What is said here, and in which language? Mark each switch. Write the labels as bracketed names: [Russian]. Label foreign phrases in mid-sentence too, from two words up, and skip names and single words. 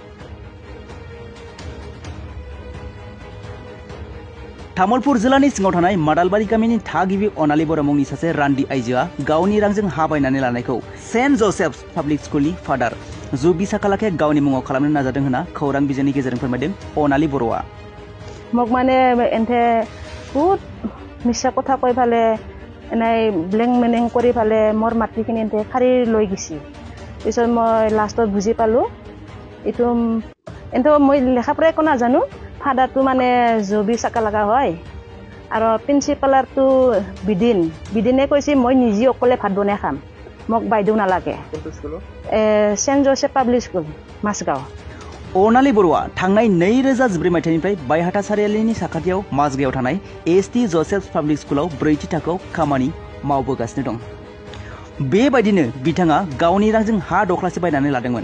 [Bodo] तामुलपुर जिल्लानि सिङाव थानाय मादालबारि गामिनि थागिबि अनालि बर' मुंनि सासे रान्दि आइजोआ गावनि रांजों हा बायनानै लानायखौ सेन्ट जोसेफ्स पाब्लिक स्कुलनि फादार जबि साखालाखाया गावनि मुङाव खालामनो नाजादों होनना खौरां बिजोंनि गेजेरजों फोरमायदों अनालि बर'आ। [Assamese] মগ মানে এন্তে বহুত মিছা কথা কৈ ফালে এনাই ব্লেং মেনিং কৰি ফালে মোৰ মাটিখিনি এন্তে খাৰি লৈ গিছি। পিছত মই লাষ্টত বুজি পালো এইটো এন্তে মই লেখা পঢ়া একো নাজানো। ফাদাৰটো মানে জবি সাকালাকা হয় আৰু প্ৰিন্সিপালৰটো বিদিনে কৈছে মই নিজে অকলে ভাত বনাই খাম, মোক বাইদেউ নালাগে। [Bodo] सेन्ट जोसेफ पाब्लिक स्कुल मासगाव। अनालि बर'आ थांनाय 2014 मायथाइनिफ्राय बायहाटा सारियालिनि साखाथियाव माजगायाव थानाय ST जोसेफ्स पाब्लिक स्कुलाव 4थि थाखोआव खामानि मावबोगासिनो दं। बेबायदिनो बिथाङा गावनि रांजों हा दख्लासे बायनानै लादोंमोन।